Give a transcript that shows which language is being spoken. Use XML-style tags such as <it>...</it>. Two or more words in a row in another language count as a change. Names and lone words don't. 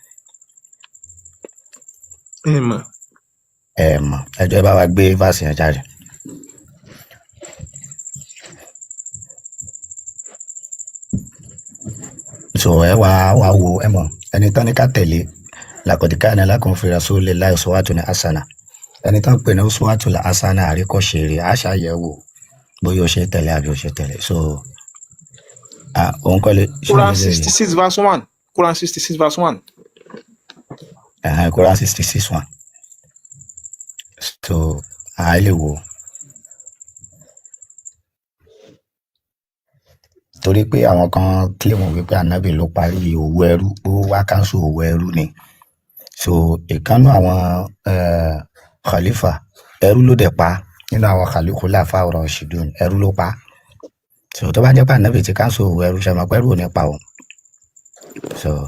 <yo>Ìmọ̀ Mọ̀ ẹjọ́ ẹ bá wa gbé verse yẹn jáde. So ẹ wá wo ẹ mọ̀ ẹni tán ní ká tẹ̀lé</yo> <ar>لقد كان لكم في رسول الله أسوة حسنة</ar> <yo>ẹni tán pè ní</yo> <ar>الأسوة الحسنة</ar> <yo>àríkọ́ṣe rẹ̀ àṣàyẹ̀wò bóyá o ṣe tẹ̀lé àbí o ṣe tẹ̀lé so òun kọ́ lè ṣé Quran òun lè</yo> <en>66 verse 1 Quran 66 verse 1.</en> <yo>Quran 66:1 so lè wò torí pé àwọn kan kílèmù wípé ànábì ló parí òwò ẹrú ó wá káńsù òwò ẹrú ni so ìkànnù àwọn khalifa ẹrú ló dẹ̀ pa nínú àwọn khalifa ọ̀rọ̀ ṣìdún ẹrú ló pa so tó bá jẹ́ pé ànábì ti káńsù òwò ẹrú ṣe mọ̀ pé ẹrú ò ní pa òun so</yo>